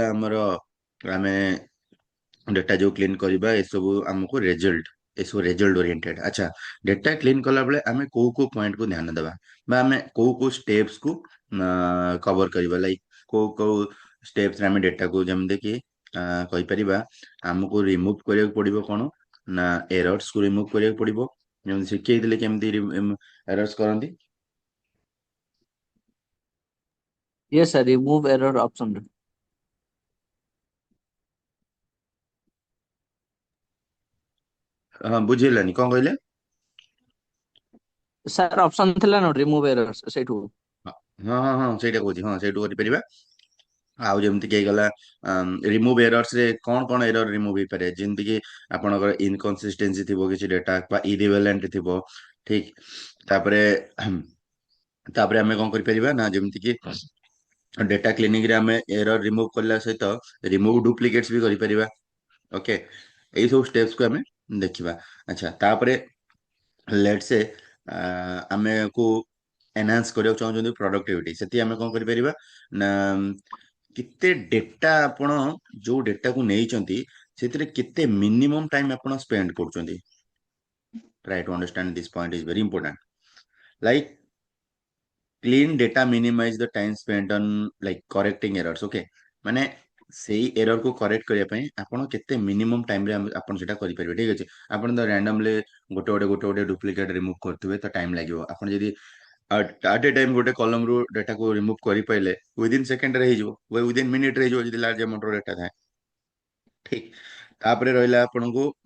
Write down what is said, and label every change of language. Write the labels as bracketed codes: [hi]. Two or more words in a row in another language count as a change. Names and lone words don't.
[or] ଆମର ଆମେ ଡେଟା ଯୋଉ କ୍ଲିନ କରିବା ଏସବୁ ଆମକୁ [en] result oriented [or] ଆଚ୍ଛା [en] data clean [or] କଲା ବେଳେ ଆମେ କୋଉ କୋଉ ପଏଣ୍ଟ କୁ ଧ୍ୟାନ ଦେବା ବା ଆମେ କୋଉ କୋଉ ଷ୍ଟେପ୍ସ କୁ କଭର କରିବା ଲାଇକ କୋଉ କୋଉ ଷ୍ଟେପ୍ସ ରେ ଆମେ ଡେଟାକୁ ଯେମିତି କି କହିପାରିବା ଆମକୁ ରିମୁଭ କରିବାକୁ ପଡିବ କଣ ନା ଏରର୍ସ କୁ ରିମୁଭ କରିବାକୁ ପଡିବ ଯେମିତି ଶିଖେଇଥିଲେ କେମିତି ଏରର୍ସ କରନ୍ତି [en] Yes, sir, remove error option. [or] ହଁ ବୁଝିହେଲାନି କଣ କହିଲେ Sir, option ଥିଲା ନା [en] remove errors [or] ସେଇଠୁ। ହଁ ହଁ ହଁ ହଁ, ସେଇଟା କହୁଛି ହଁ ସେଇଠୁ କରିପାରିବା ଆଉ ଯେମିତି କି ହେଇଗଲା [en] remove errors [or] ରେ କଣ କଣ [en] error remove [or] ହେଇପାରେ ଯେମିତି କି ଆପଣଙ୍କର ଇନକନସିଷ୍ଟେନ୍ସି ଥିବ କିଛି ଡେଟା ବା ଇରିଭେଲେଣ୍ଟ ଥିବ ଠିକ ତାପରେ ତାପରେ ଆମେ କଣ କରିପାରିବା ନା ଯେମିତି କି [en] data cleaning [or] ରେ ଆମେ [en] error remove [or] କରିବା ସହିତ [en] remove duplicates [or] ବି କରିପାରିବା ଓକେ ଏଇ ସବୁ ଷ୍ଟେପ୍ସ କୁ ଆମେ ଦେଖିବା ଆଚ୍ଛା ତାପରେ [en] let say [or] ଆମେକୁ ଏନହାନ୍ସ କରିବାକୁ ଚାହୁଁଛନ୍ତି ପ୍ରଡକ୍ଟିଭିଟି ସେଠି ଆମେ କଣ କରିପାରିବା ନା କେତେ ଡେଟା ଆପଣ ଯୋଉ ଡେଟାକୁ ନେଇଛନ୍ତି ସେଥିରେ କେତେ [en] minimum time [or] ଆପଣ ସ୍ପେଣ୍ଡ କରୁଛନ୍ତି [en] try to understand this point is very important like clean data minimize the time spent on like correcting errors okay [or] ମାନେ ସେଇ ଏରର କୁ କରେକ୍ଟ କରିବା ପାଇଁ ଆପଣ କେତେ ମିନିମମ୍ ଟାଇମରେ ଆପଣ ସେଟା କରିପାରିବେ ଠିକ ଅଛି ଆପଣ ତ ରାଣ୍ଡମଲି ଗୋଟେ [en] duplicate remove [or] କରୁଥିବେ ତ ଟାଇମ ଲାଗିବ ଆପଣ ଯଦି [en] at a time [or] ଗୋଟେ କଲମରୁ ଡେଟାକୁ ରିମୁଭ କରିପାରିଲେ ୱିଦିନ ସେକେଣ୍ଡରେ ହେଇଯିବ ୱିଦିନ ମିନିଟରେ ହେଇଯିବ ଯଦି ଲାର୍ଜ ଆମାଉଣ୍ଟର ଡେଟା ଥାଏ ଠିକ ତାପରେ ରହିଲା ଆପଣଙ୍କୁ